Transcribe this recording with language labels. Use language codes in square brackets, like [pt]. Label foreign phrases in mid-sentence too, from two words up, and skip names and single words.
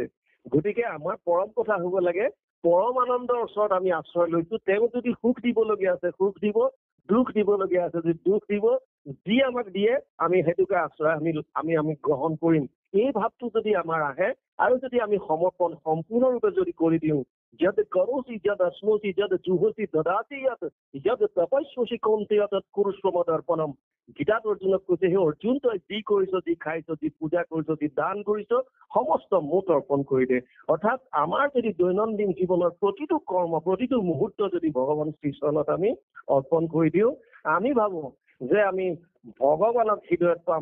[as] গতিকে আমাৰ পৰম কথা হ'ব লাগে, পৰম আনন্দৰ ওচৰত আমি আশ্ৰয় লৈছো। তেওঁ যদি সুখ দিবলগীয়া আছে সুখ দিব, দুখ দিবলগীয়া আছে যদি দুখ দিব, যি আমাক দিয়ে আমি সেইটোকে আশ্ৰয় আমি গ্ৰহণ কৰিম। এই ভাৱটো যদি আমাৰ আহে আৰু যদি আমি সমৰ্পণ সম্পূৰ্ণৰূপে যদি কৰি দিওঁ, [sa] यद करोसि यद अश्नोसि यद जुहोसि ददाति यद यद तपस्यसि कौन्तेय तत् कुरुष्व मदर्पणम। [as] গীতাত অৰ্জুনক কৈছে, সেই অৰ্জুন তই যি কৰিছ, যি খাইছ, যি পূজা কৰিছ, যি দান কৰিছ, সমস্ত মোক অৰ্পণ কৰি দে। অৰ্থাৎ আমাৰ যদি দৈনন্দিন জীৱনৰ প্ৰতিটো কৰ্ম, প্ৰতিটো মুহূৰ্ত যদি ভগৱান শ্ৰীচৰণত আমি অৰ্পণ কৰি দিওঁ, আমি ভাবো যে আমি ভগৱানক হৃদয়ত পাম।